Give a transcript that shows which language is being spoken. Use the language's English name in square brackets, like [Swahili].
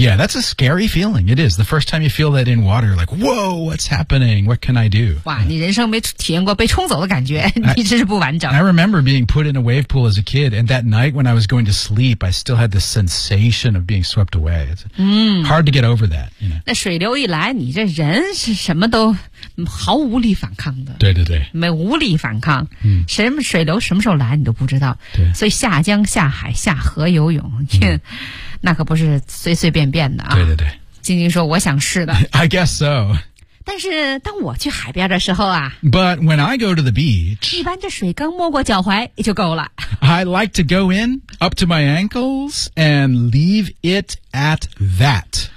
[English] Yeah that's a scary feeling It is the first time you feel that in water You're like whoa what's happening What can I do [Chinese] 哇、你人生没体验过被冲走的感觉你真是不完整 [English] I remember being put in a wave pool as a kid And that night when I was going to sleep I still had the sensation of being swept away It's、hard to get over that you know? [Chinese] 那水流一来你这人是什么都毫无力反抗的对对对没无力反抗、什么水流什么时候来你都不知道对所以下江下海下河游泳那可不是随随便便的啊对对对晶晶说我想试的 [English] I guess so [Chinese] 但是当我去海边的时候啊 [English] But when I go to the beach [Chinese] 一般这水刚没过脚踝就够了 [English] I like to go in up to my ankles and leave it at that